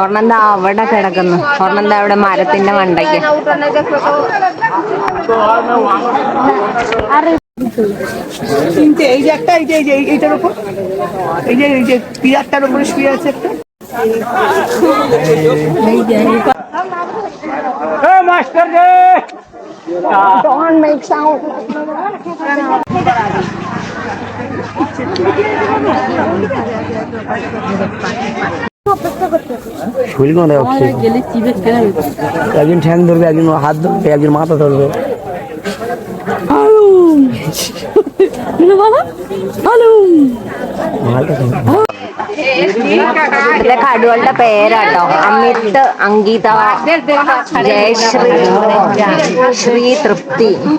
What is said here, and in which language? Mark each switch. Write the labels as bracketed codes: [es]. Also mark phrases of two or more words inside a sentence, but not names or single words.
[ml] ഒരെണ്ണം എന്താ അവിടെ കിടക്കുന്നു, ഒരെണ്ണം എന്താ അവിടെ മരത്തിന്റെ മണ്ടയ്ക്ക്. [bn] এইটার উপর এই যে পিয়ারটার উপরে শুয়ে আছে একটা। মাস্টার রে [en] don't make sound. [bn] শরীর কোন একজন ঠ্যাং ধরবে, একজন হাত ধরবে, একজন মাথা ধরবে। [ml] കടുവളുടെ പേരാട്ടോ. അമിത്, അങ്കിത, ജയശ്രീ, ശ്രീ തൃപ്തി.